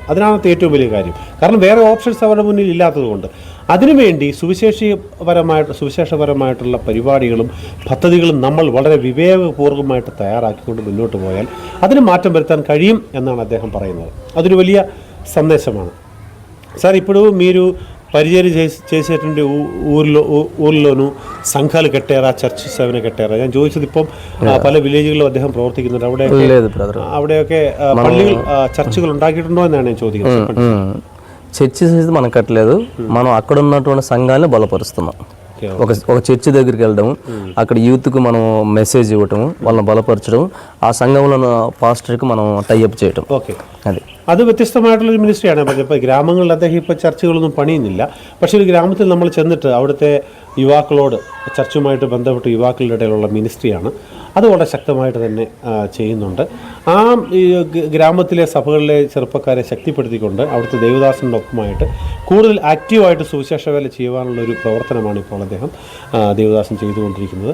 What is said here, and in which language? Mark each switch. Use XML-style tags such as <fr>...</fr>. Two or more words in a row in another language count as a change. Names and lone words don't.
<ml>അതിനാണ് ഏറ്റവും വലിയ കാര്യം. കാരണം വേറെ ഓപ്ഷൻസ് അവരുടെ മുന്നിൽ ഇല്ലാത്തതുകൊണ്ട് അതിനുവേണ്ടി സുവിശേഷപരമായിട്ടുള്ള പരിപാടികളും പദ്ധതികളും നമ്മൾ വളരെ വിവേകപൂർവ്വമായിട്ട് തയ്യാറാക്കിക്കൊണ്ട് മുന്നോട്ട് പോയാൽ അതിന് മാറ്റം വരുത്താൻ കഴിയും എന്നാണ് അദ്ദേഹം പറയുന്നത്. അതൊരു വലിയ സന്ദേശമാണ്.</ml> <te>సార్ ఇప్పుడు మీరు పరిచర్య చేసేటువంటి ఊర్లోనూ సంఘాలు కట్టారా, చర్చెస్ ఏమైనా కట్టారా?</te> <ml>ഞാൻ ചോദിച്ചത് ഇപ്പം പല വില്ലേജുകളിലും അദ്ദേഹം പ്രവർത്തിക്കുന്നുണ്ട്. അവിടെയൊക്കെ പള്ളികൾ ചർച്ചുകൾ ഉണ്ടാക്കിയിട്ടുണ്ടോ എന്നാണ് ഞാൻ ചോദിക്കുന്നത്.</ml> <te>చర్చెస్ అయితే మనం కట్టలేదు, మనం అక్కడ ఉన్నటువంటి సంఘాలను బలపరుస్తున్నాం. ఒక చర్చి దగ్గరికి వెళ్ళడం, అక్కడ యూత్కు మనం మెసేజ్ ఇవ్వటం, వాళ్ళని బలపరచడం, ఆ సంఘంలో పాస్టర్కి మనం టైఅప్ చేయటం.</te> <ml>ഓക്കെ, അത് വ്യത്യസ്തമായിട്ടുള്ളൊരു മിനിസ്ട്രിയാണ്. ഇപ്പോൾ ഗ്രാമങ്ങളിൽ അദ്ദേഹം ഇപ്പോൾ ചർച്ചകളൊന്നും പണിയുന്നില്ല. പക്ഷേ ഒരു ഗ്രാമത്തിൽ നമ്മൾ ചെന്നിട്ട് അവിടുത്തെ യുവാക്കളോട്, ചർച്ചുമായിട്ട് ബന്ധപ്പെട്ട യുവാക്കളുടെ ഇടയിലുള്ള മിനിസ്ട്രിയാണ്. അത് വളരെ ശക്തമായിട്ട് തന്നെ ചെയ്യുന്നുണ്ട്. ആ ഗ്രാമത്തിലെ സഭകളിലെ ചെറുപ്പക്കാരെ ശക്തിപ്പെടുത്തിക്കൊണ്ട് അവിടുത്തെ ദേവദാസൻ്റെ ഒപ്പമായിട്ട് കൂടുതൽ ആക്റ്റീവായിട്ട് സുവിശേഷ വേല ചെയ്യുവാനുള്ള ഒരു പ്രവർത്തനമാണ് ഇപ്പോൾ അദ്ദേഹം ദേവദാസൻ ചെയ്തുകൊണ്ടിരിക്കുന്നത്.</ml>